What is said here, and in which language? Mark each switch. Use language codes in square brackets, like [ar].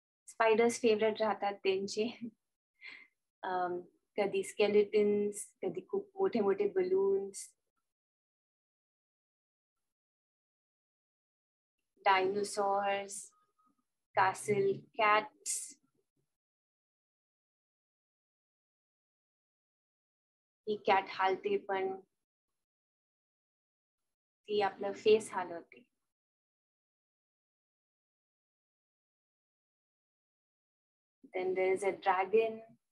[mr] Spiders favourite राहतात त्यांचे. कधी स्केलेटन्स, कधी खूप मोठे मोठे बलून्स, डायनोसॉर्स, castle cats. ही कॅट हालते पण ती आपलं face हालवते. [en] Then there is a dragon.